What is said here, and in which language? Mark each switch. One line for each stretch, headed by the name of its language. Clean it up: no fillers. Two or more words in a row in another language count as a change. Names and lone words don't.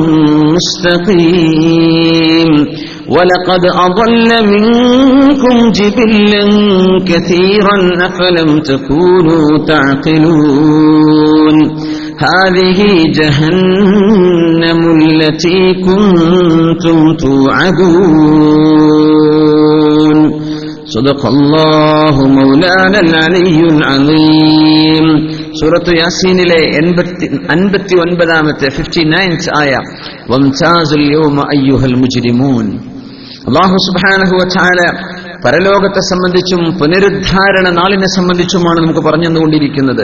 Arabic: مستقيم ولقد أضل منكم جبلا كثيرا أفلم تكونوا تعقلون هذه جهنم التي كنتم توعدون صدق الله مولانا العلي العظيم.
Malayalam: സൂറത്ത് യാസീനിലെ 59ാമത്തെ 59th ആയ
Arabic: وامتازوا اليوم أيها المجرمون. الله سبحانه وتعالى
Malayalam: പരലോകത്തെ സംബന്ധിച്ചും പുനരുദ്ധാരണ നാളിനെ സംബന്ധിച്ചുമാണ് നമുക്ക് പറഞ്ഞു തന്നുകൊണ്ടിരിക്കുന്നത്.